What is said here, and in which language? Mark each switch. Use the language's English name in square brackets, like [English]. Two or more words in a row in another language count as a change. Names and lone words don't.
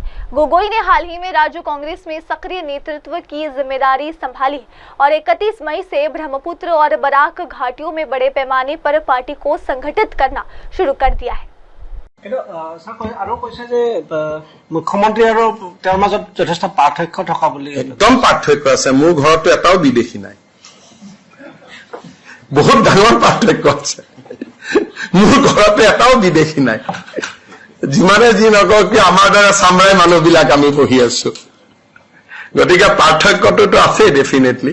[Hindi] गोगोई ने हाल ही में राज्य कांग्रेस में सक्रिय नेतृत्व की जिम्मेदारी संभाली और 31 मई से ब्रह्मपुत्र और बराक घाटियों में बड़े पैमाने पर पार्टी को संगठित करना शुरू कर दिया है। [Assamese] मुख्यमंत्री যথেষ্ট পাৰ্থক্য থকা বুলি একদম পাৰ্থক্য আছে। মোৰ ঘৰতো এটাও বিদেশী নাই, বহুত ডাঙৰ পাৰ্থক্য আছে। মোৰ ঘৰতো এটাও বিদেশী নাই। যিমানে যি নকওঁ কি আমাৰ দৰে চামৰাই মানুহবিলাক আমি বহি আছো, গতিকে পাৰ্থক্যটোতো আছেই ডেফিনেটলি।